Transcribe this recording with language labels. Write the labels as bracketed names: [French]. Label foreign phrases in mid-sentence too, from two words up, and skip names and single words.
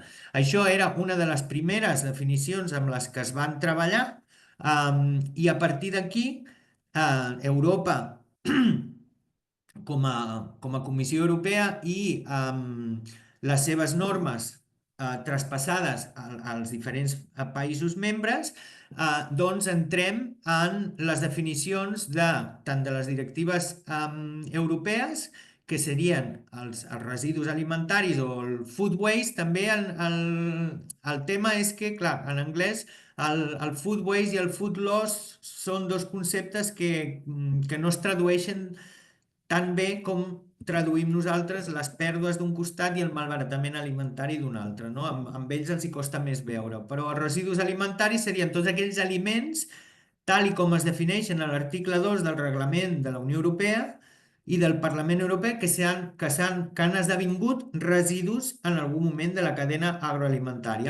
[Catalan] Això era una de les primeres definicions amb les que es van treballar i a partir d'aquí Europa com a Comissió Europea i les seves normes traspassades als diferents països membres, doncs entrem en les definicions tant de les directives europees, que serien els residus alimentaris o el [English] food waste. [Catalan] També el tema és que, clar, en anglès el [English] food waste [Catalan] i el [English] food loss [Catalan] són dos conceptes que no es tradueixen tan bé com traduïm nosaltres les pèrdues d'un costat i el malbaratament alimentari d'un altre, no? Amb ells els hi costa més veure, però els residus alimentaris serien tots aquells aliments tal i com es defineixen a l'article 2 del reglament de la Unió Europea i del Parlament Europeu que han esdevingut residus en algun moment de la cadena agroalimentària.